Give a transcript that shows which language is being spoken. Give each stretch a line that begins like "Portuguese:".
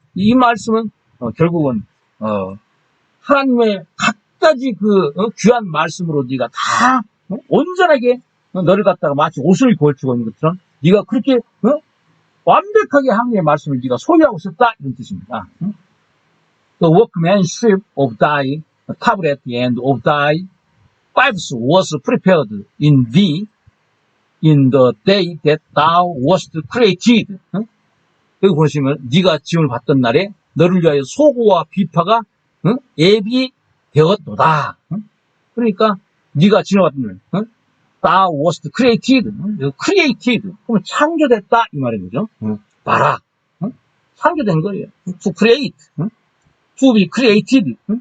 Korean: 이 말씀은 결국은 하나님의 갖가지 귀한 말씀으로 네가 다 온전하게 너를 갖다가 마치 옷을 걸치고 있는 것처럼 네가 그렇게 완벽하게 하나님의 말씀을 네가 소유하고 있었다 이런 뜻입니다.
English: The workmanship of thy tablet and of thy pipes was prepared in thee in the day that thou wast created.
Korean: 여기 보시면 네가 지음을 받던 날에 너를 위하여 소고와 비파가 앱이 되었도다. 그러니까 네가 지음을 받던 날
English: thou wast created. created.
Korean: 그러면 창조됐다 이 말인 거죠. 봐라. 창조된 거예요.
English: to create. to be created.